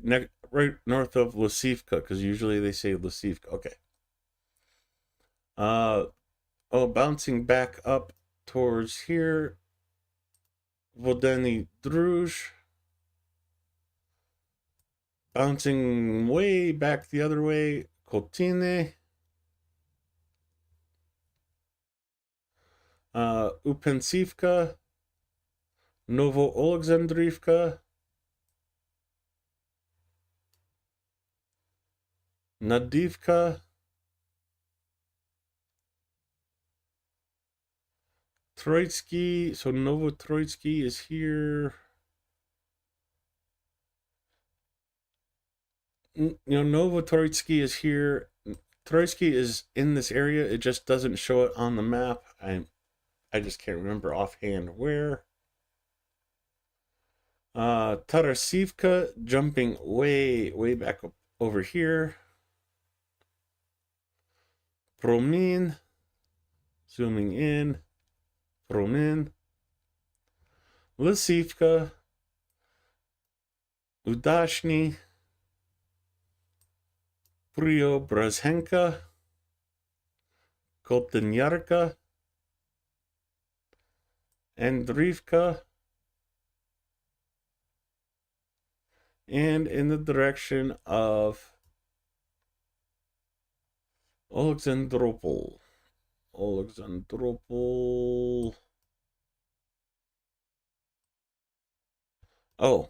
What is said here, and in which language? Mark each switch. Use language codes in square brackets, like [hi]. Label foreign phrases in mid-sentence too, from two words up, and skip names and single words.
[en] Right north of Lasivka, because usually they say Lasivka. Okay. Bouncing back up towards here. Vodeni Druj. Bouncing way back the other way. Kotine. Upensivka. Novo Alexandrivka. Nadivka. Troitsky. So Novo Troitsky is here. Novo Troitsky is here. Troitsky is in this area. It just doesn't show it on the map. I just can't remember offhand where. Tarasivka jumping way back up over here. Promin. Zooming in. Promin. Lisivka. Udashny. Preobrazhenka. Koltanyarka. Andrivka. And in the direction of Alexandropol. Oh.